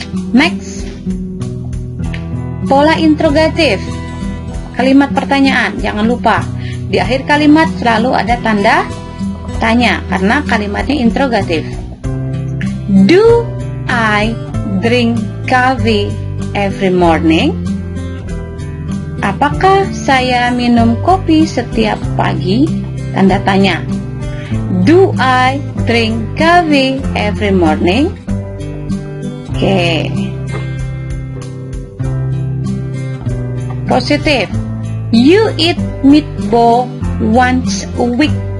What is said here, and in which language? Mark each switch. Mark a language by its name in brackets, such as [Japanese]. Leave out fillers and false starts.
[Indonesian] Next. Pola interrogatif. Kalimat pertanyaan, jangan lupa di akhir kalimat selalu ada tanda tanya karena kalimatnya interrogatif. [English] Do I drink coffee every morning? [Indonesian] Apakah saya minum kopi setiap pagi? Tanda tanya. [English] Do I drink coffee every morning? Oke. Positif. You eat meatball once a week.